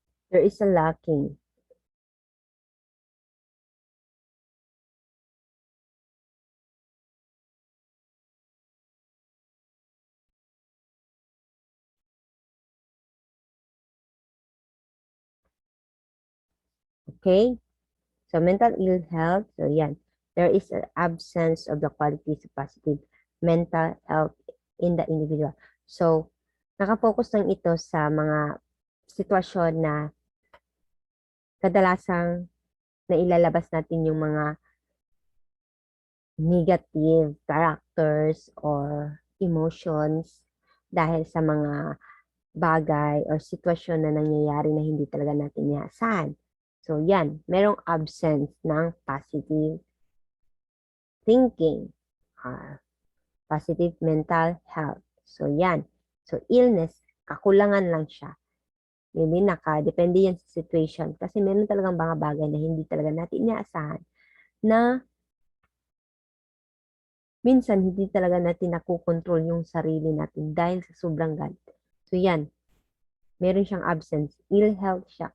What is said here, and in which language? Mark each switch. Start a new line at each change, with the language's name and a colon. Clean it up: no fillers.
English: there is a lacking okay. So mental ill health, so yan, there is an absence of the qualities of positive mental health in the individual.
Filipino: So nakafocus lang ito sa mga sitwasyon na kadalasang na ilalabas natin yung mga
English: negative characters or emotions
Filipino: dahil sa mga bagay or sitwasyon na nangyayari na hindi talaga natin inaasahan. So, yan, merong absence ng
English: positive thinking, positive mental health.
Filipino: So, yan. So, illness, kakulangan lang siya. Maybe depende yan sa situation. Kasi meron talagang mga bagay na hindi talaga natin inaasahan na minsan hindi talaga natin nakukontrol yung sarili natin dahil sa sobrang galit. So, yan. Meron siyang absence. Ill health siya.